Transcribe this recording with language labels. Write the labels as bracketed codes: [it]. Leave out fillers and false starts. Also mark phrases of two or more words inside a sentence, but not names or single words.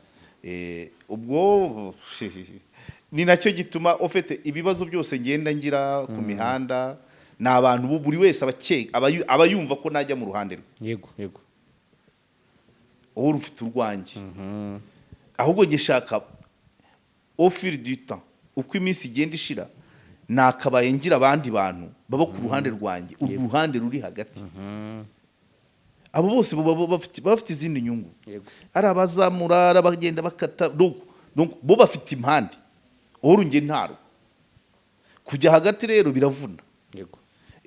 [rw] Ubwo ni nacyo gituma ufite ibibazo byose ngenda ngira ku mihanda, ni abantu buri wese aba yumva ko najya mu ruhande rwe. Yego, ufite urwanjye. Ahubwo gishaka [fr] au fil du temps, [rw] uko iminsi igenda ishira, nakabaye ngira abandi bantu baba ku ruhande rwanjye, uruhande ruri hagati. Abo bose bafite izindi nyungu, ari abazamura, ari abagenda bakata, donc bo bafite impande, nge ntaro kujya hagati rero biravuna.